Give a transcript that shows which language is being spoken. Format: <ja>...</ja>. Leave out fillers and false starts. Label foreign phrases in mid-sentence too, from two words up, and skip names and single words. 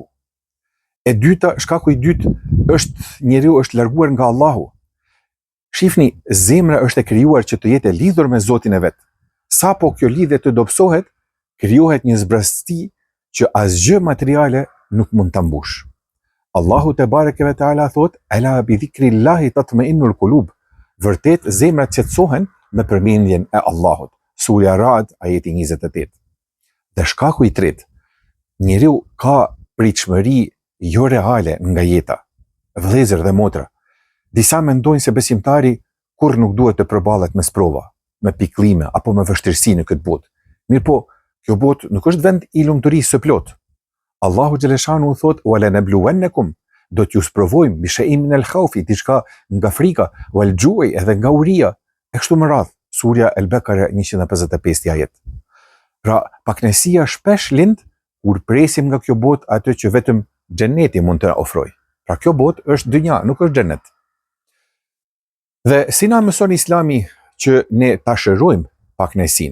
<sq>E dyta, shkaku i dytë është njeriu është larguar nga Allahu. Shifni, zemra është e krijuar që të jetë e lidhur me Zotin e vet. Sapo kjo lidhje të dobësohet, krijohet një zbrasti që asgjë materiale nuk mund ta mbush. Allahu</sq> <ar>تبارك وتعالى</ar> <sq>thot:</sq> <ar>"ألا بذكر الله تطمئن القلوب."</ar> <sq>Vërtet zemrat qetësohen me përmendjen e Allahut. Surja Ra'd ajeti 28. Dhe shkaku i tretë, njeriu ka pritshmëri jo reale nga jeta. Vëllezër dhe motra, disa mendojnë se besimtari kur nuk duhet të përballet me sprova, me pikëllime apo me vështirësi në këtë botë. Mirpo, kjo botë nuk është vend i lumturisë së plotë. Allahu xhaleshanu thot: "Wa lanabluwannakum", do t'ju sprovojmë</sq> <ar>بشيء من الخوف,</ar> <sq>diçka nga frika,</sq> <ar>والجوع,</ar> <sq>edhe nga uria, e kështu me radhë. Surja El-Bekare 155 ajet. Pra, pakënaqësia shpesh lind kur presim nga kjo botë atë që vetëm xheneti mund të ofrojë. Pra, kjo botë është dynja, nuk është xhenet. Dhe si na mëson Islami që ne ta shërojmë pakënaqësinë?</sq>